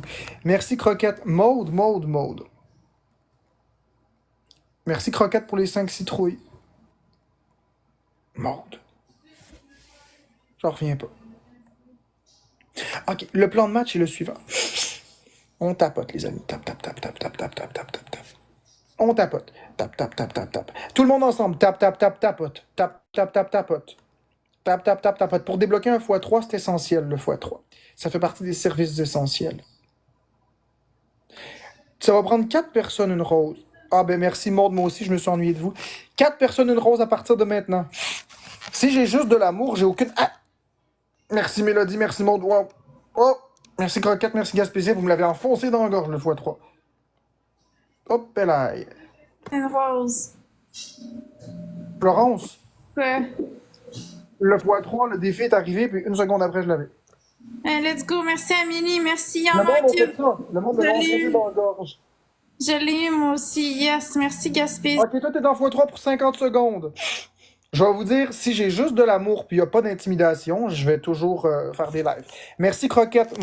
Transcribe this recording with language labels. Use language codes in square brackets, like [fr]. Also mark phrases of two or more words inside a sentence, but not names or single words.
[fr] Merci, Croquette. Maude, Maude, Maude. Merci, Croquette, pour les 5 citrouilles. Maude. J'en reviens pas. OK, le plan de match est le suivant. On tapote, les amis. Tap, tap, tap, tap, tap, tap, tap, tap, tap, tap. On tapote. Tap, tap, tap, tap, tap. Tout le monde ensemble. Tap, tap, tap, tapote. Tap, tap, tap, tapote. Tap, tap, tap, tapote. Pour débloquer un x3, c'est essentiel, le x3. Ça fait partie des services essentiels. Ça va prendre 4 personnes une rose. Ah ben merci, Maud, moi aussi, je me suis ennuyé de vous. 4 personnes une rose à partir de maintenant. Si j'ai juste de l'amour, j'ai aucune... Ah! Merci, Mélodie, merci, Maud. Wow. Oh! Merci, Croquette, merci, Gaspésia. Vous me l'avez enfoncé dans la gorge, le x3. Hop là. Une rose. Florence, Quoi? le x3, le défi est arrivé, puis une seconde après, je l'avais. [en] Let's go. [fr] Merci, Amélie. Merci, Le monde a Yann-Marc. fait ça. Le monde Je l'a l'ai enfoncé eu. dans la gorge. Je l'ai eu, moi aussi. Yes. Merci, Gaspé. Ok, toi, t'es dans x3 pour 50 secondes. Je vais vous dire, si j'ai juste de l'amour puis il n'y a pas d'intimidation, je vais toujours faire des lives. Merci, Croquette.